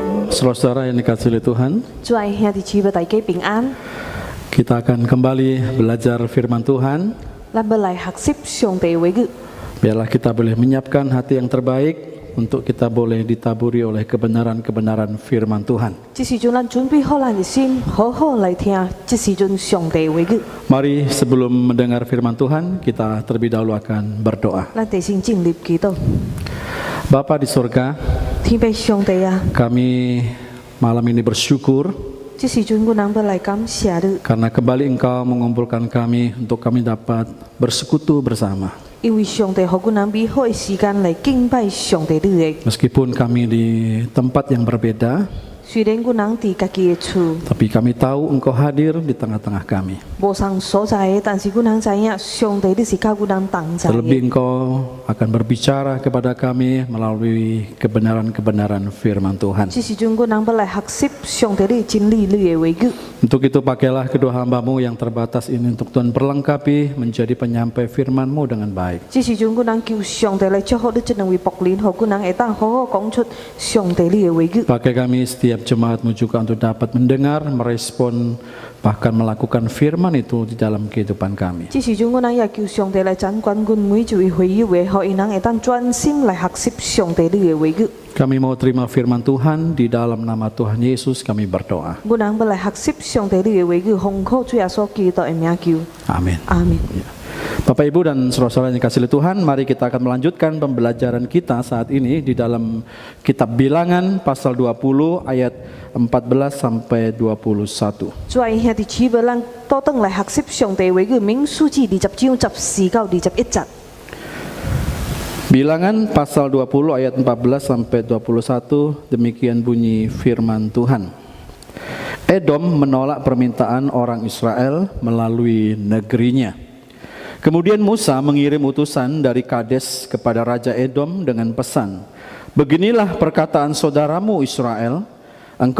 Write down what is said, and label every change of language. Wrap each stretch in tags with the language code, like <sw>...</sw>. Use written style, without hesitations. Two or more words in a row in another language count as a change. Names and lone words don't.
<id>saudara yang dikasihi Tuhan,</id> <nan>主愛兄弟姊妹大家平安，</nan> <id>kita akan kembali belajar firman Tuhan.</id> <nan>咱要來學習上帝話語，</nan> <id>Biarlah kita boleh menyiapkan hati yang terbaik untuk kita boleh ditaburi oleh kebenaran-kebenaran firman Tuhan.</id> <nan>這時陣咱準備好咱的心，好好來聽這時陣上帝話語。</nan> <id>Mari sebelum mendengar firman Tuhan, kita terlebih dahulu akan berdoa.</id> <nan>咱地先進入祈禱，</nan> <id>Bapa di surga,</id> <nan>天父上帝啊，</nan> <id>kami malam ini bersyukur</id> <nan>這時陣我人要來感謝你，</nan> <id>karena kembali Engkau mengumpulkan kami untuk kami dapat bersekutu bersama.</id> <nan>因為上帝給我人美好的時間來敬拜上帝你的。</nan> <id>Meskipun kami di tempat yang berbeda,</id> <nan>雖然我人佇家己的厝，</nan> <id>tapi kami tahu Engkau hadir di tengah-tengah kami.</id> <nan>無上所在的，但是我人知影上帝你是甲我人同在的。</nan> <id>Terlebih Engkau akan berbicara kepada kami melalui kebenaran-kebenaran firman Tuhan.</id> <nan>這時陣我人要來學習上帝你真理你的話語。</nan> <id>Untuk itu pakailah kedua hamba-Mu yang terbatas ini untuk Tuhan perlengkapi menjadi penyampai firman-Mu dengan baik.</id> <nan>這時陣我人求上帝來祝福你這兩位僕人，讓我人會當好好講出上帝你的話語。</nan> <id>Pakai kami setiap jemaat-Mu juga untuk dapat mendengar, merespon, bahkan melakukan firman itu di dalam kehidupan kami.</id> <nan>這時陣我人也求上帝來掌管阮每一位會友的，讓伊人會當專心來學習上帝你的話語。</nan> <id>Kami mau terima firman Tuhan di dalam nama Tuhan Yesus kami berdoa.</id> <nan>我人要來學習上帝你的話語，奉靠主耶穌基督的名求。</nan> <id>Amin.</id> <nan>阿門。</nan> <id>Bapak Ibu dan saudara-saudara yang dikasihi Tuhan, mari kita akan melanjutkan pembelajaran kita saat ini di dalam kitab Bilangan pasal 20 ayat 14 sampai 21.</id> <nan>主愛兄弟姊妹，咱倒轉來學習上帝的話語，民數記20章14到21節。</nan> <id>Bilangan pasal 20 ayat 14 sampai 21, demikian bunyi firman Tuhan. Edom menolak permintaan orang Israel melalui negerinya. Kemudian Musa mengirim utusan dari Kades kepada Raja Edom dengan pesan, "Beginilah perkataan saudaramu Israel, engkau</id>